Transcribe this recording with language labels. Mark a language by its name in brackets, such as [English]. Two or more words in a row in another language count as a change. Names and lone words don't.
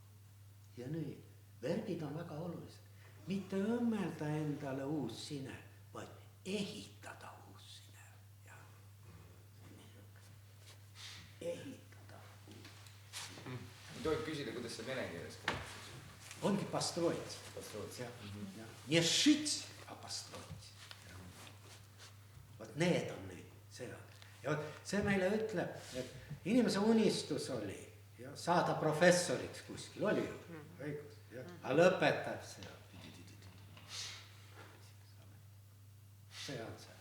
[Estonian] Ja nüüd, verbid on väga olulised. mitte õmmelda endale uus sine, vaid ehitada uus sine. Ehitada. Tohib küsida, kuidas see vene keeles kõlab? Ongi построить. [Russian] Построить. Не шить, а построить. [Estonian] Vot need on nüüd, see on. Ja vot see meile ütleb, et inimese unistus oli ja saada professoriks kuskil, oli ju, õigus. Aga lõpetab seda. See on see.